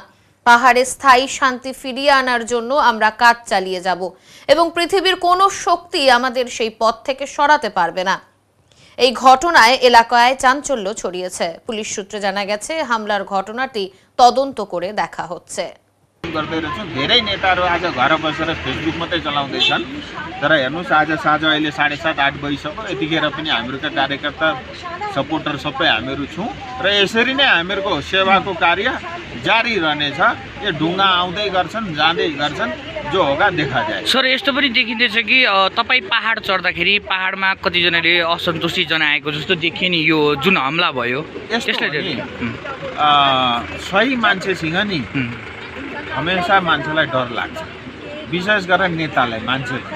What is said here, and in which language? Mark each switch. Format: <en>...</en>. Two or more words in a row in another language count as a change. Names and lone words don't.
<bn>পাহাড়ে স্থায়ী শান্তি ফিরিয়ে আনার জন্য আমরা কাজ চালিয়ে যাব এবং পৃথিবীর কোনো শক্তি আমাদের সেই পথ থেকে সরাতে পারবে না। এই ঘটনায় এলাকায় চাঞ্চল্য ছড়িয়েছে। পুলিশ সূত্রে জানা গেছে হামলার ঘটনাটি তদন্ত করে দেখা হচ্ছে।</bn> <ne>गर्दै रहेछौँ। धेरै नेताहरू आज घर बसेर फेसबुक मात्रै चलाउँदैछन्, तर हेर्नुहोस् आज साँझ अहिले 7:30-8 बजिसक्यो, यतिखेर पनि हामीहरूका कार्यकर्ता सपोर्टर सबै हामीहरू छौँ र यसरी नै हामीहरूको सेवाको कार्य जारी रहनेछ। यो ढुङ्गा आउँदै गर्छन् जाँदै गर्छन्,</ne> <hi>जो होगा देखा जाए।</hi> <ne>सर यस्तो पनि देखिँदैछ कि तपाईँ पहाड चढ्दाखेरि पहाडमा कतिजनाले असन्तुष्टि जनाएको जस्तो देखियो नि, यो जुन हमला भयो त्यसले सही मान्छेसँग नि हमेसा मान्छेलाई डर लाग्छ, विशेष गरेर नेतालाई, मान्छेलाई।</ne>